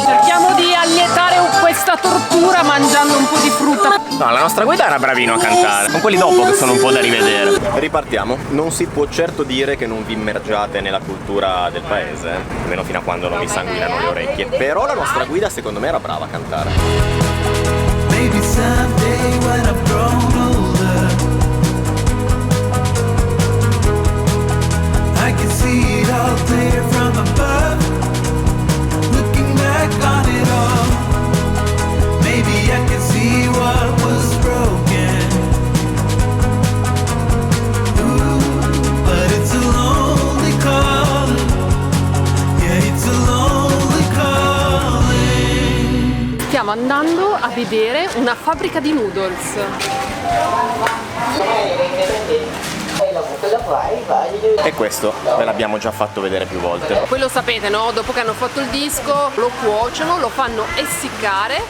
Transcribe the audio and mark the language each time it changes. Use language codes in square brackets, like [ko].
[it] Cerchiamo di allietare questa tortura mangiando un po' di frutta. No, la nostra guida era bravino a cantare. Con quelli dopo che sono un po' da rivedere. Ripartiamo. Non si può certo dire che non vi immergiate nella cultura del paese, almeno fino a quando non vi sanguinano le orecchie. Però la nostra guida secondo me era brava a cantare. [en] Maybe someday when I've grown older, I can see it all clear from above, looking back on it all. Maybe I can see what was broken. Ooh, but it's a lonely calling. Yeah, it's a lonely calling. [it] Stiamo andando a vedere una fabbrica di noodles. E questo ve l'abbiamo già fatto vedere più volte. Voi lo sapete, no? Dopo che hanno fatto il disco lo cuociono, lo fanno essiccare.